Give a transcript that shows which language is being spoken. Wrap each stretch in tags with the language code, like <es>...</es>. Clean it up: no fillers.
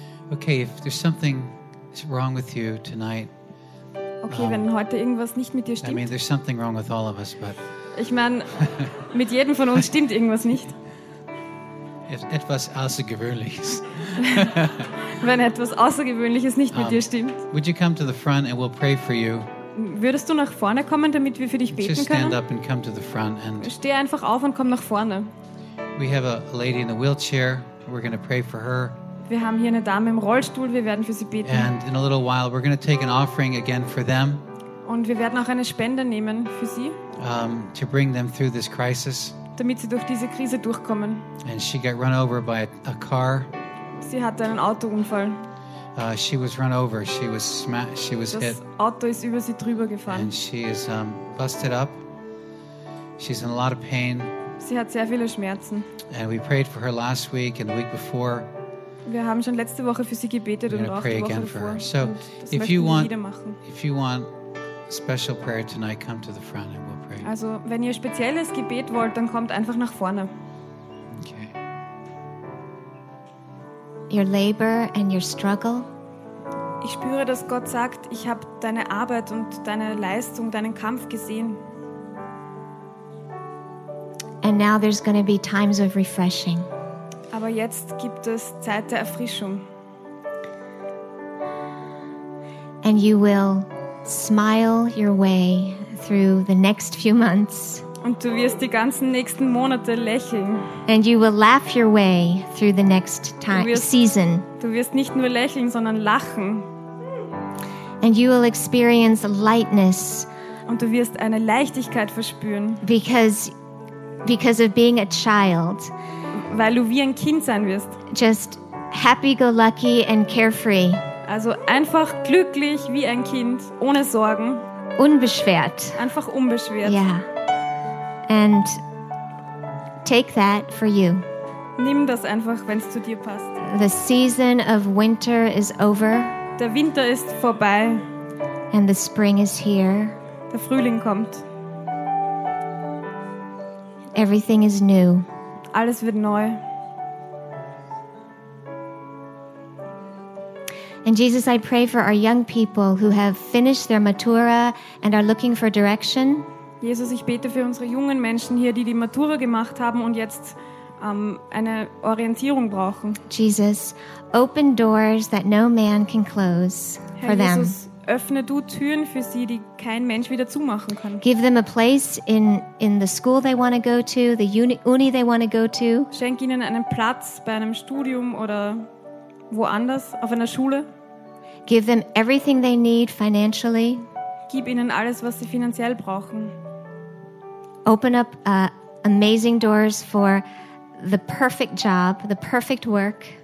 <en>Okay, if there's something wrong with you tonight.</en> <de>Okay, wenn heute irgendwas nicht mit dir stimmt.</de> <en>I mean, there's something wrong with all of us, but.</en> <de>Ich meine, mit jedem von uns stimmt irgendwas nicht. Etwas Außergewöhnliches. Wenn etwas Außergewöhnliches nicht mit dir stimmt.</de> <en>Would you come to the front and we'll pray for you?</en> <de>Würdest du nach vorne kommen, damit wir für dich beten können?</de> <en>Just stand up and come to the front and.</en> <de>Steh einfach auf und komm nach vorne.</de> <en>We have a lady in the wheelchair. We're going to pray for her.</en> <de>Wir haben hier eine Dame im Rollstuhl. Wir werden für sie beten.</de> <en>And in a little while we're going to take an offering again for them.</en> <de>Und wir werden auch eine Spende nehmen für sie.</de> <en>To bring them through this crisis.</en> <de>Damit sie durch diese Krise durchkommen.</de> <en>And she got run over by a car.</en> <de>Sie hatte einen Autounfall.</de> <en>She was run over. She was hit.</en> <de>Das Auto ist über sie drüber gefahren.</de> <en>And she is busted up. She's in a lot of pain.</en> <de>Sie hat sehr viele Schmerzen.</de> <en>And we prayed for her last week and the week before.</en> <de>Wir haben schon letzte Woche für sie gebetet und auch die Woche davor.</de> <en>So, if you want special prayer tonight, come to the front and we'll pray.</en> <de>Also, wenn ihr spezielles Gebet wollt, dann kommt einfach nach vorne.</de> <en>Okay. Your labor and your struggle.</en> <de>Ich spüre, dass Gott sagt, ich habe deine Arbeit und deine Leistung, deinen Kampf gesehen.</de> <en>And now there's going to be times of refreshing.</en> <de>Aber jetzt gibt es Zeit der Erfrischung.</de> <en>And you will smile your way through the next few months.</en> <de>Und du wirst die ganzen nächsten Monate lächeln.</de> <en>And you will laugh your way through the next season.</en> <de>Du wirst nicht nur lächeln, sondern lachen.</de> <en>And you will experience lightness.</en> <de>Und du wirst eine Leichtigkeit verspüren.</de> <en>Because of being a child.</en> <de>Weil du wie ein Kind sein wirst.</de> <en>Just happy go lucky and carefree.</en> <de>Also einfach glücklich wie ein Kind, ohne Sorgen. Unbeschwert. Einfach unbeschwert.</de> <en>Yeah. And take that for you.</en> <de>Nimm das einfach, wenn es zu dir passt.</de> <en>The season of winter is over.</en> <de>Der Winter ist vorbei.</de> <en>And the spring is here.</en> <de>Der Frühling kommt.</de> <en>Everything is new.</en> <de>Alles wird neu.</de> <en>And Jesus, I pray for our young people who have finished their matura and are looking for direction.</en> <de>Jesus, ich bete für unsere jungen Menschen hier, die Matura gemacht haben und jetzt eine Orientierung brauchen.</de> <en>Jesus, open doors that no man can close for them.</en> <de>Herr Jesus, öffne du Türen für sie, die kein Mensch wieder zumachen kann.</de> <en>Give them a place in the school they want to go to, the uni they want to go to.</en> <de>Schenk ihnen einen Platz bei einem Studium oder woanders, auf einer Schule.</de> <en>Give them everything they need financially.</en> <de>Gib ihnen alles, was sie finanziell brauchen.</de> <en>Open up amazing doors for the perfect job, the perfect work.</en>